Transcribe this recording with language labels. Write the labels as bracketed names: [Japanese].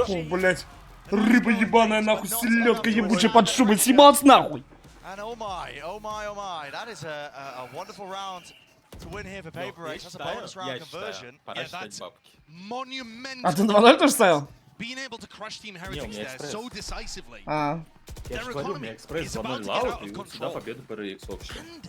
[Russian] Блядь. Рыба ебаная, нахуй, селедка ебучая под шубой. Съебалась нахуй. [English] And oh my, that is a wonderful round to win here for Paper X. That's a bonus round conversion. [Russian] Пора считать бабки. А ты 2-0 тоже ставил? [English] Being able to crush Team Heretics there so decisively. [Russian] Я же говорю, у меня экспресс 2-0 лаут, и вот сюда победа PRX вообще.